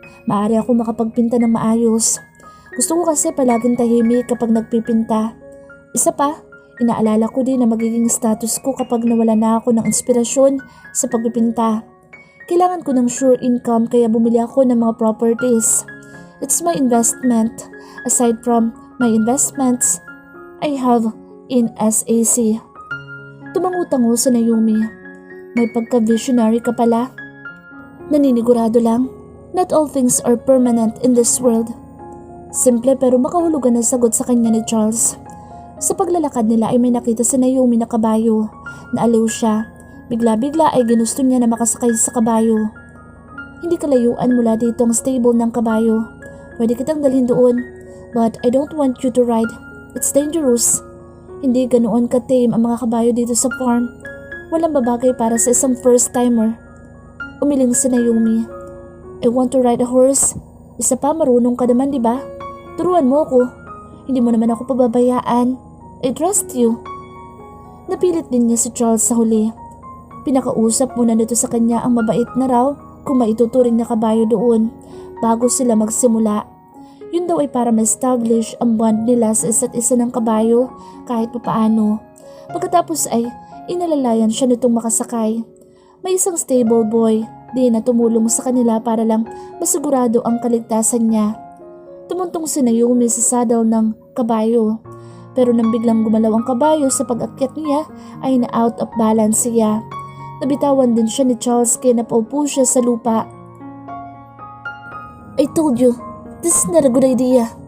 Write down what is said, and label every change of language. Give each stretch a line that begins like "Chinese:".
Filipino: Maaari ako makapagpinta ng maayos. Gusto ko kasi palaging tahimik kapag nagpipinta. Isa pa, inaalala ko din na magiging status ko kapag nawala na ako ng inspirasyon sa pagpipinta. Kailangan ko ng sure income kaya bumili ako ng mga properties.
English: It's my investment. Aside from my investments, I have in SAC.
Filipino: Tumangutango si Naomi. May pagka-visionary ka pala. Naninigurado lang,
English: not all things are permanent in this world.
Filipino: Simple pero makahulugan na sagot sa kanya ni Charles. Sa paglalakad nila ay may nakita si Naomi na kabayo. Naaliw siya. Bigla-bigla ay ginusto niya na makasakay sa kabayo. Hindi kalayuan mula dito ang stable ng kabayo. Pwede kitang dalhin doon,
English: but I don't want you to ride. It's dangerous.
Filipino: Hindi ganoon ka-tame ang mga kabayo dito sa farm. Walang babagay para sa isang first-timer. Umiling si Naomi.
English: I want to ride a horse.
Filipino: Isa pa, marunong ka naman, di ba? Turuan mo ako. Hindi mo naman ako pababayaan.
English: I trust you.
Filipino: Napilit din niya si Charles sa huli. Pinakausap muna nito sa kanya ang mabait na raw kung maituturing na kabayo doon bago sila magsimula. Yun daw ay para ma-establish ang bond nila sa isa't isa ng kabayo kahit papaano. Pagkatapos ay inalalayan siya nitong makasakay. May isang stable boy din na tumulong sa kanila para lang masigurado ang kaligtasan niya. Tumuntong si Naomi sa saddle ng kabayo. Pero nang biglang gumalaw ang kabayo sa pag-akyat niya ay na-out of balance siya. Nabitawan din siya ni Charles kaya napaupo siya sa lupa.
English: I told you, this is not a good idea.